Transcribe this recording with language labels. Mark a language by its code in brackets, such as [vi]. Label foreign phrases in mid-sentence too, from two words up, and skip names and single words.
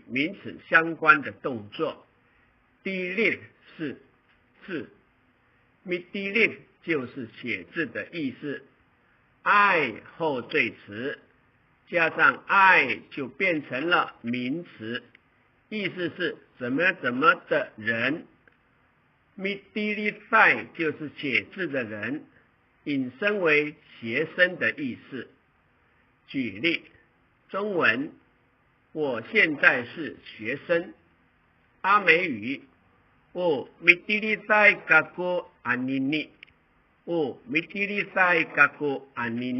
[zh] 名词相关的动作。Delete 是字 ，Midili 就是写字的意思。I 后缀词加上 I 就变成了名词，意思是怎么的人。 [ami] Midili Sign [zh] 就是写字的人，引申为学生的意思。举例，中文，我现在是学生。阿美语，我 [ami] Midili Sign gago anini， 我Midili Sign gago anini。